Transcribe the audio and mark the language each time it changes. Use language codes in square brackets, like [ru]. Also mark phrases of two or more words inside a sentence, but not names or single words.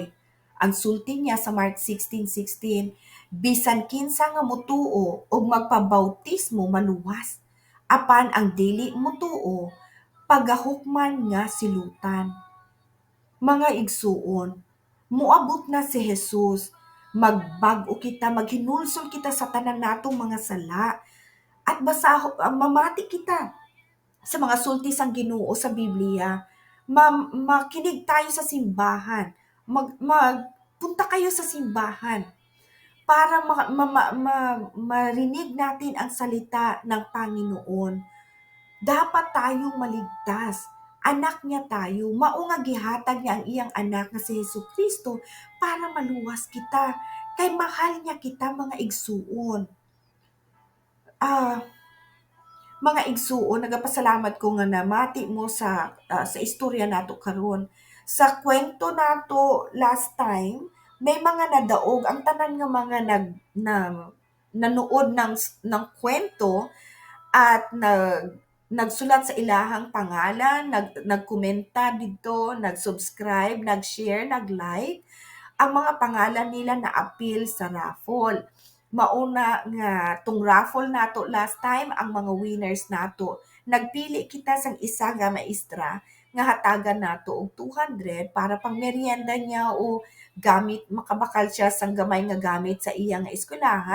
[ceb] Ang sulti niya sa Mark 16:16, bisan kinsa nga motuo ug magpabautismo maluwas, apan ang dili motuo pagahukman nga silutan. Mga igsuon, muabot na si Jesus, magbag-o kita, maghinulsol kita sa tanan natong mga sala, at mamati kita sa mga sulti sang Ginoo sa Biblia. [tl] Makinig tayo sa simbahan, magpunta kayo sa simbahan para marinig natin ang salita ng Panginoon. Dapat tayong maligtas. Anak niya tayo. [ceb] Mao nga gihatag niya ang iyang anak nga si Hesukristo para maluwas kita. Kay mahal niya kita mga igsuon. Mga igsuon, nagapasalamat ko nga namati mo sa istorya nato karon. Sa kwento nato [en] last time, [ceb] may mga nadaog ang tanan nga mga [tl] nanood ng kwento at [ceb] nagsulat sa ilahang pangalan, nagkomenta dito, nag-subscribe, nag-share, nag-like. Ang mga pangalan nila na appeal sa raffle. Mauna nga tung raffle nato [en] last time [ceb] ang mga winners nato. Nagpili kita sang isa nga maestra nga hatagan nato og 200 para pang merienda niya o gamit makabakal siya sang gamay nga gamit sa iya nga eskwelahan.